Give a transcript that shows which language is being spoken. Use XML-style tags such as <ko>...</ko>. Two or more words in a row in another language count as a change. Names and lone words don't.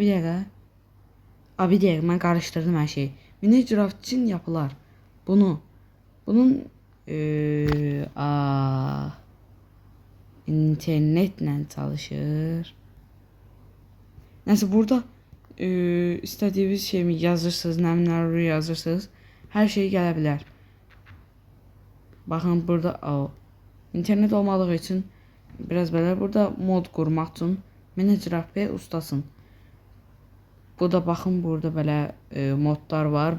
<tr>Bir dakika, ben karıştırdım her şeyi. Minecraft için yapılar. Bunun internetle çalışır. Neyse, burada istediğiniz şeyi yazırsınız,</tr> <az>nələr yazırsınız. Her şey gələ bilər. Baxın, burada internet</az> <tr>olmadığı için biraz</tr> <az>belə, burada mod qurmaq üçün Minecraft P ustasın. Bu da baxın, burada belə modlar var.</az>